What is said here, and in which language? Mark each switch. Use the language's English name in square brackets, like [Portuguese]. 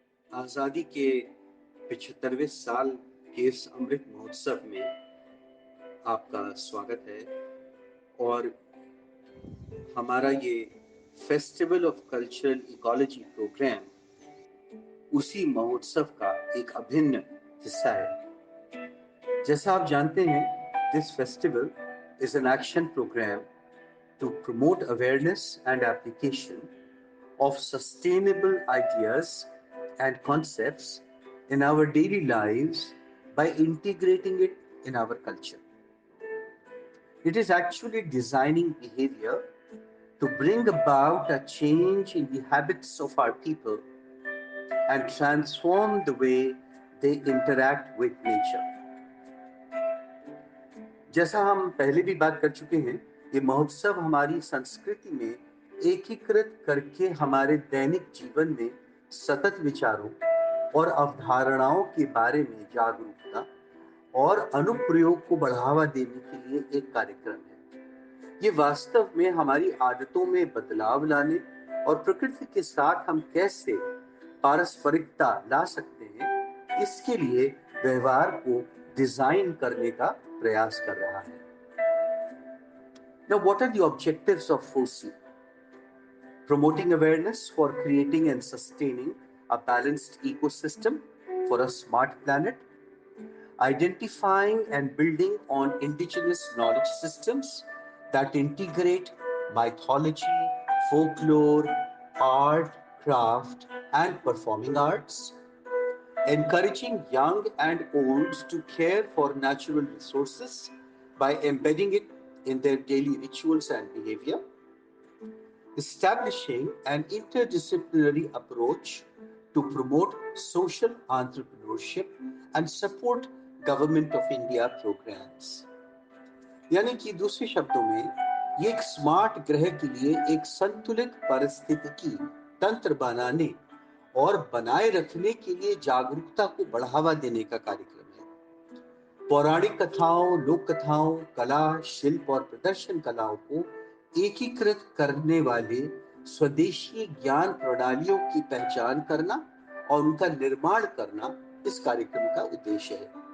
[Hindi] आज़ादी के 75वें साल के इस अमृत महोत्सव में आपका स्वागत है और हमारा ये festival of cultural ecology programme उसी महोत्सव का एक अभिन्न हिस्सा है। जैसा आप जानते हैं, [English] This festival is an action programme to promote awareness and application of sustainable ideas and concepts in our daily lives by integrating it in our culture. It is actually designing behavior to bring about a change in the habits of our people and transform the way they interact with nature. [Hindi] जैसा हम पहले भी बात कर चुके हैं, ये महोत्सव हमारी संस्कृति में एकीकृत करके हमारे दैनिक जीवन में सतत विचारों और अवधारणाओं के बारे में जागरूकता और अनुप्रयोग को बढ़ावा देने के लिए एक कार्यक्रम है। ये वास्तव में हमारी आदतों में बदलाव लाने और प्रकृति के साथ हम कैसे पारस्परिकता ला सकते हैं, इसके लिए व्यवहार को डिजाइन करने का प्रयास कर रहा है। [English] Now, what are the objectives of FOSI? Promoting awareness for creating and sustaining a balanced ecosystem for a smart planet, identifying and building on indigenous knowledge systems that integrate mythology, folklore, art, craft, and performing arts, encouraging young and old to care for natural resources by embedding it in their daily rituals and behavior, establishing an interdisciplinary approach to promote social entrepreneurship and support Government of India programs. [Hindi] यानी कि दूसरे शब्दों में ये एक smart ग्रह के लिए एक संतुलित पारिस्थितिकी तंत्र बनाने और बनाए रखने के लिए जागरूकता को बढ़ावा देने का कार्यक्रम है। पौराणिक कथाओं, लोक कथाओं, कला, शिल्प और प्रदर्शन कलाओं को एकीकृत करने वाले स्वदेशी ज्ञान प्रणालियों की पहचान करना और उनका निर्माण करना इस कार्यक्रम का उद्देश्य है।